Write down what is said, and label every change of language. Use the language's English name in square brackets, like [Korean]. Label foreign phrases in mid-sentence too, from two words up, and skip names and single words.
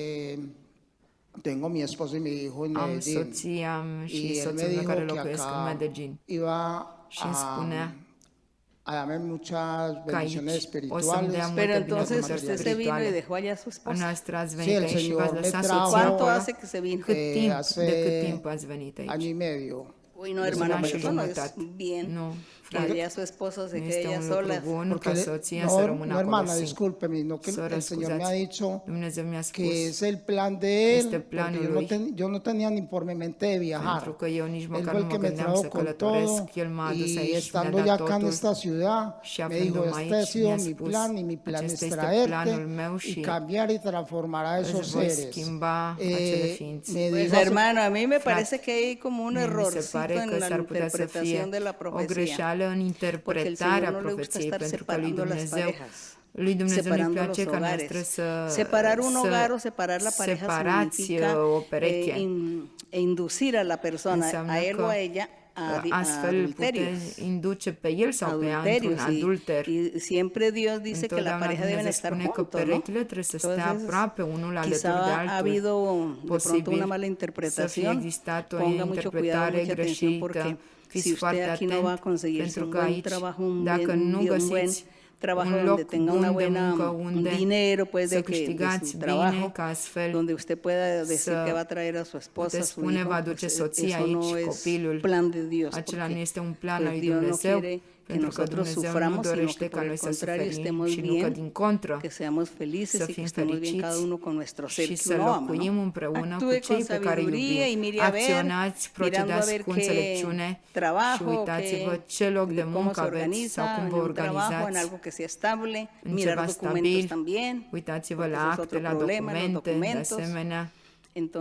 [Romanian] Am soția și soțul meu care locuiesc în Medellin și îmi spunea că aici o să-mi dea multe binecuvântări spirituale. Noastră ați venit aici și v-ați lăsat soția acolo. De cât timp ați venit aici? [Spanish] Uy, no, hermana, pero eso no es bien. [Romanian] Nu, [Spanish] Que ella su esposo se [Romanian] nu [Spanish] quede [Romanian] este [Spanish] ella [Romanian] un [Spanish] sola. [Romanian] lucru bun ca soția să rămână acolo [Spanish] hermana, [Romanian] singură. [Spanish] discúlpeme, no que [Romanian] Soră, [Spanish] el Señor me ha [Romanian] scuzați. [Spanish] dicho [Romanian] Dumnezeu mi-a spus [Spanish] que es el plan de [Romanian] este [Spanish] él, [Romanian] planul [Spanish] porque [Romanian] lui. [Spanish] yo no tenía ni por mi mente de viajar. [Romanian] pentru că eu nici [Spanish] Él [Romanian] măcar [Spanish] fue [Romanian] nu [Spanish] el [Romanian] mă [Spanish] que me [Romanian] gândeam [Spanish] trajo [Romanian] să [Spanish] con [Romanian] călătoresc. [Spanish] todo [Romanian] El m-a adus [Spanish] y [Romanian] aici și mi-a [Spanish] estando [Romanian] dat [Spanish] ya acá en [Romanian] totul. [Spanish] esta ciudad [Romanian] Și [Spanish] me [Romanian] aflându-mă [Spanish] dijo, este ha [Romanian] aici, [Spanish] sido [Romanian] mi-a [Spanish] mi [Romanian] spus, [Spanish] plan y mi plan [Romanian] acesta [Spanish] es [Romanian] este [Spanish] traerte [Romanian] planul meu [Spanish] y [Romanian] și [Spanish] cambiar y transformar a esos [Romanian] îți voi [Spanish] seres. [Romanian] schimba acele ființe. [Spanish] Me Pues dijo, hermano, a mí me parece que hay como un [Romanian] Mi se [Spanish] errorcito [Romanian] pare [Spanish] en [Romanian] că [Spanish] la [Romanian] s-ar putea să fie [Spanish] interpretación de la [Romanian] o [Spanish] profecía. [Romanian] greșeală în interpretarea [Spanish] no le gusta [Romanian] profeției, [Spanish] estar [Romanian] pentru că lui [Spanish] separando las [Romanian] Dumnezeu [Spanish] parejas, [Romanian] lui Dumnezeu nu-i [Spanish] separando [Romanian] place [Spanish] los [Romanian] ca [Spanish] hogares. [Romanian] noastră să [Spanish] Separar un hogar o separar la pareja [Romanian] separați [Spanish] significa [Romanian] o pereche. [Spanish] inducir a la persona, [Romanian] Înseamnă [Spanish] a él [Romanian] că [Spanish] o a ella, a [Romanian] astfel [Spanish] adulterios. [Romanian] puteți induce pe el sau pe ea într-un [Spanish] Adulterios, [Romanian] adulter. [Spanish] y siempre Dios dice que la [Romanian] Întotdeauna [Spanish] pareja deben [Romanian] Dumnezeu [Spanish] estar [Romanian] spune că [Spanish] juntos, ¿no? [Romanian] perechile trebuie să stea aproape unul alături de [Spanish] Quizá ha habido [Romanian] altul. [Spanish] de pronto una mala [Romanian] Să fie [Spanish] interpretación. [Romanian] existat o [Spanish] Ponga mucho cuidado, [Romanian] interpretare [Spanish] mucha atención, [Romanian] greșită. [Spanish] porque [Romanian] Fiți [Spanish] si [Romanian] foarte [Spanish] usted aquí no va a [Romanian] atent, [Spanish] conseguirse [Romanian] pentru [Spanish] un [Romanian] că [Spanish] buen [Romanian] aici, [Spanish] trabajo, un [Romanian] dacă [Spanish] buen, [Romanian] nu [Spanish] un buen [Romanian] găsiți [Spanish] trabajo [Romanian] un [Spanish] donde [Romanian] loc [Spanish] tenga una [Romanian] bun de [Spanish] buena, [Romanian] muncă [Spanish] un [Romanian] unde [Spanish] dinero, pues, [Romanian] să [Spanish] de que de [Romanian] câștigați [Spanish] su [Romanian] bine, [Spanish] trabajo, [Romanian] ca astfel [Spanish] donde usted pueda decir [Romanian] să [Spanish] que va a traer a su esposa, [Romanian] puteți [Spanish] su [Romanian] spune, [Spanish] hijo, [Romanian] va aduce [Spanish] pues, [Romanian] soția [Spanish] eso no [Romanian] aici, [Spanish] es [Romanian] copilul. [Spanish] plan de Dios, [Romanian] Acela [Spanish] porque, [Romanian] nu este un plan [Spanish] pues, [Romanian] al lui [Spanish] Dios no [Romanian] Dumnezeu, [Spanish] quiere que [Romanian] pentru că [Spanish] nosotros [Romanian] Dumnezeu nu [Spanish] suframos, sino [Romanian] dorește [Spanish] que [Romanian] ca [Spanish] por [Romanian] noi [Spanish] el [Romanian] să [Spanish] contrario [Romanian] suferim [Spanish] estemos [Romanian] și nu că [Spanish] bien, [Romanian] din contră [Spanish] que seamos felices [Romanian] să [Spanish] y que [Romanian] fim [Spanish] estemos bien cada [Romanian] fericiți [Spanish] uno con nuestro ser [Romanian] și [Spanish] que [Romanian] să [Spanish] uno ama, [Romanian] locuim [Spanish] ¿no? [Romanian] împreună cu [Spanish] Actúe [Romanian] cei [Spanish] con [Romanian] pe care îi [Spanish] sabiduría y [Romanian] iubim. [Spanish] mire a ver, [Romanian] Acționați, [Spanish] mirando a [Romanian] procedați [Spanish] ver [Romanian] cu [Spanish] qué [Romanian] înțelepciune și [Spanish] trabajo, [Romanian] uitați-vă [Spanish] qué- [Romanian] ce loc de [Spanish] cómo [Romanian] muncă [Spanish] se [Romanian] aveți sau cum [Spanish] organiza [Romanian] vă [Spanish] en un trabajo, en [Romanian] organizați, [Spanish] algo que sea estable, [Romanian] în [Spanish] mirar [Romanian] ceva [Spanish] documentos [Romanian] stabil. [Spanish] también, [Romanian] Uitați-vă [Spanish] porque [Romanian] la [Spanish] ese es [Romanian] acte, [Spanish] otro [Romanian] la [Spanish] problema, los [Romanian] documente, de [Spanish] documentos. [Romanian] asemenea.